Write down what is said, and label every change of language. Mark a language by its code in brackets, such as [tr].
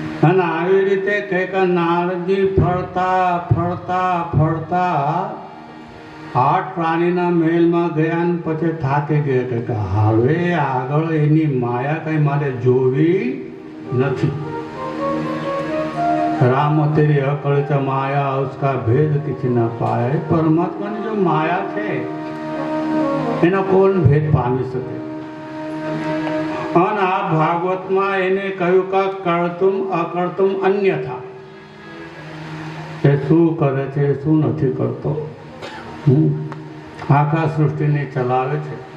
[gu] અને આવી રીતે કંઈક નારદજી ફરતા ફરતા ફરતા આઠ પ્રાણીના મહેલમાં ગયા ને પછી થાકી ગયા કે હવે આગળ એની માયા કઈ મારે જોવી નથી. [hi] राम तेरी अकड़ित माया उसका भेद किसी न पाए. [gu] परमात्माની જો માયા છે એનો કોણ ભેદ પામી શકે? અને આ ભાગવતમાં એને કહ્યું કે કર્તુમ અકર્તુમ અન્યથા. એ શું કરે છે શું નથી કરતો, આખા સૃષ્ટિને ચલાવે છે.